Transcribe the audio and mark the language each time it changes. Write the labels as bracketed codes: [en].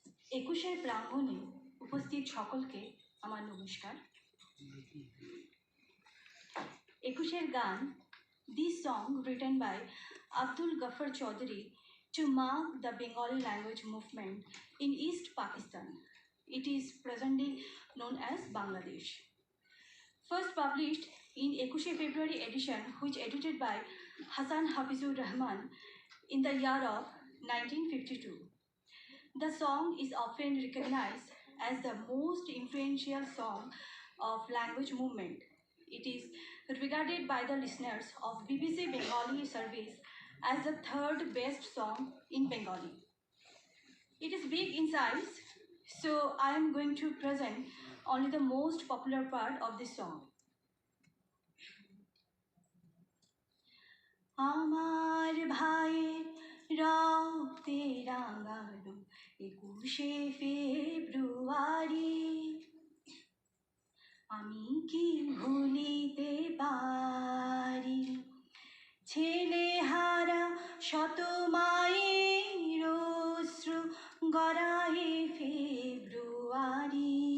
[bn] একুশের প্রাঙ্গণে উপস্থিত সকলকে আমার নমস্কার। [en] একুশের গান, This song written by Abdul Ghaffar Chaudhary to mark the Bengali language movement in East Pakistan. It is presently known as Bangladesh. First published in 21 February edition, which edited by Hassan Hafizur Rahman in the year of 1952. The song is often recognized as the most influential song of language movement. It is regarded by the listeners of BBC Bengali service as the third best song in Bengali. It is big in size, so I am going to present only the most popular part of this song. [bn] আমার ভাইয়ের রক্তে রাঙানো 21শে ফেব্রুয়ারি আমি কি ভুলিতে পারি ছেলেহারা শত মায়ের অশ্রু গড়ায়ে ফেব্রুয়ারি